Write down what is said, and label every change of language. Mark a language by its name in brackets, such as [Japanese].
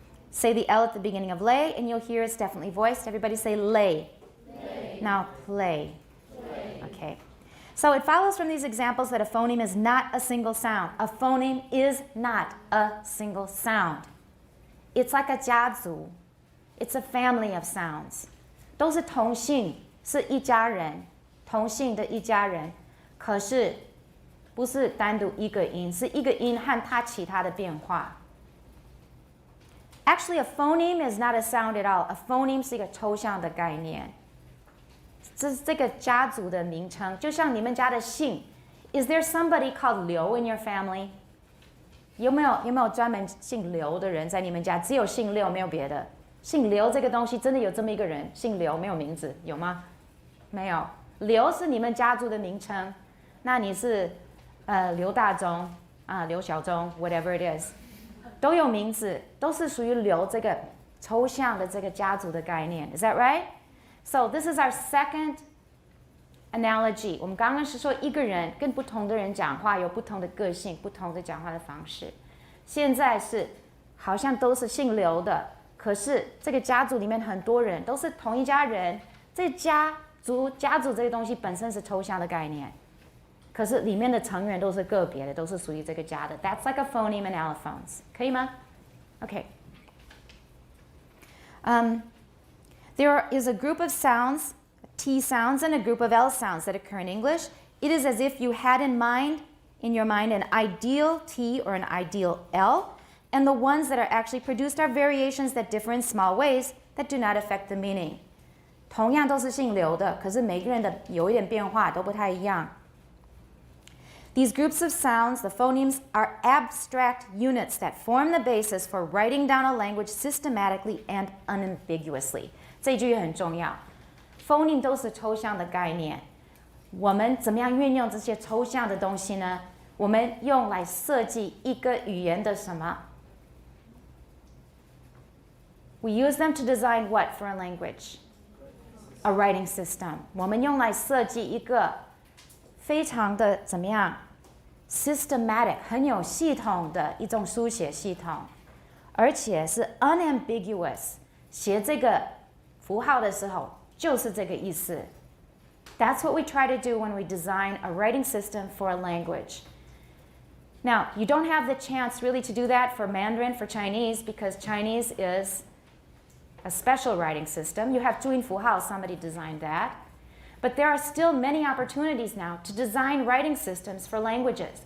[English] Say the L at the beginning of lay and you'll hear it's definitely voiced. Everybody say lay. Lay. Now play. Play. Okay. So it follows from these examples that a phoneme is not a single sound. A phoneme is not a single sound. It's like a 家族. It's a family of sounds. [Chinese] 都是同姓，是一家人，同姓的一家人。可是不是单独一个音，是一个音和它其他的变化。 [English] Actually, a phoneme is not a sound at all. A phoneme [Chinese] 是一个抽象的概念。这是这个家族的名称，就像你们家的姓。 [English] Is there somebody called 刘 in your family? [Chinese] 有没有专门姓刘的人在你们家？只有姓刘，没有别的。姓刘这个东西真的有这么一个人，姓刘没有名字，有吗？没有。刘是你们家族的名称，那你是刘大中啊，刘小中 ， [English] whatever it is， [Chinese] 都有名字，都是属于刘这个抽象的这个家族的概念。 [English] Is that right? So this is our second analogy. [Chinese] 我们刚刚是说一个人跟不同的人讲话有不同的个性，不同的讲话的方式。现在是好像都是姓刘的。可是这个家族里面很多人都是同一家人，这家族这个东西本身是抽象的概念，可是里面的成员都是个别的，都是属于这个家的。 [English] That's like a phoneme and allophones， [Chinese] 可以吗 [English] ？Okay. There is a group of sounds, T sounds, and a group of L sounds that occur in English. It is as if you had in your mind, an ideal T or an ideal L. And the ones that are actually produced are variations that differ in small ways that do not affect the meaning. [Chinese] 同样都是姓刘的，可是每个人的有一点变化，都不太一样。 [English] These groups of sounds, the phonemes, are abstract units that form the basis for writing down a language systematically and unambiguously. [Chinese] 这句也很重要。 phoneme 都是抽象的概念，我们怎么样运用这些抽象的东西呢？我们用来设计一个语言的什么？ [English] We use them to design what for a language? A writing system. [Chinese] 我们用来设计一个非常的怎么样 systematic 很有系统的一种书写系统，而且是 unambiguous。写这个符号的时候就是这个意思。 [English] That's what we try to do when we design a writing system for a language. Now, you don't have the chance really to do that for Mandarin, for Chinese, because Chinese is a special writing system. You have 注音符号, somebody designed that. But there are still many opportunities now to design writing systems for languages.